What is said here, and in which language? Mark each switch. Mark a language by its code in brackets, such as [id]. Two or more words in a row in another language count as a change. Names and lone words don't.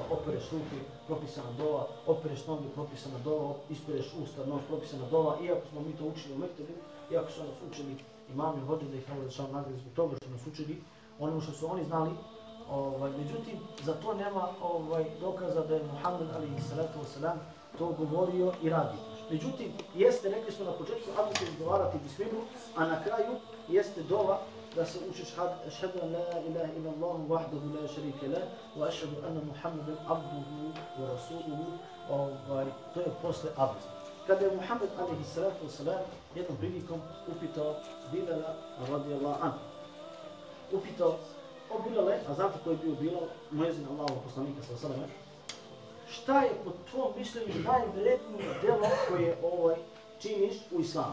[bs] Opereš ruke, propisana dova, opereš noge, propisana dova, ispireš usta, nos, propisana dova, iako smo mi to učili u mektebi, iako su nas učili imami hođe da ih nagradi zbog toga što nas učili, ono što su oni znali, međutim, za to nema dokaza da je Muhammed [ar] عليه الصلاة والسلام [bs] to govorio i radio. Međutim, jeste, rekli smo na početku, abdest je izgovarati bismilu, a na kraju jeste dova da se učiš [ar] أشهد أن لا إله إلا الله وحده لا شريك له وأشهد أن محمدا عبده ورسوله, [bs] to je posle abdesta. Kada je Muhammed [ar] عليه الصلاة والسلام [bs] jednom prilikom upitao Bilala [ar] رضي الله عنه. [bs] Upitao o Bilale, a znate ko je bio Bilal, muezin Allahovog poslanika [ar] صلى الله عليه وسلم, [bs] šta je po tvom mišljenju najvrednije delo koje činiš u islamu?